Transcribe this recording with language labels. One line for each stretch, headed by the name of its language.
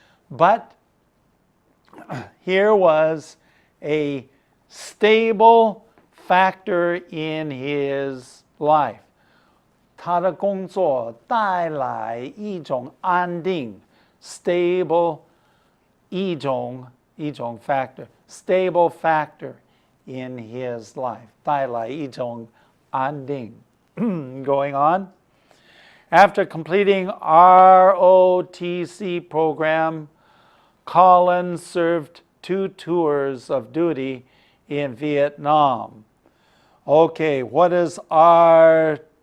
English: But here was a stable factor in his life.
Chinese: 他的工作带来一种安定 stable 一种 factor,
English: stable factor in his life.
Chinese: 带来一种安定
English: Going on. After completing ROTC program, Colin served 2 tours of duty in Vietnam. Okay, what is ROTC?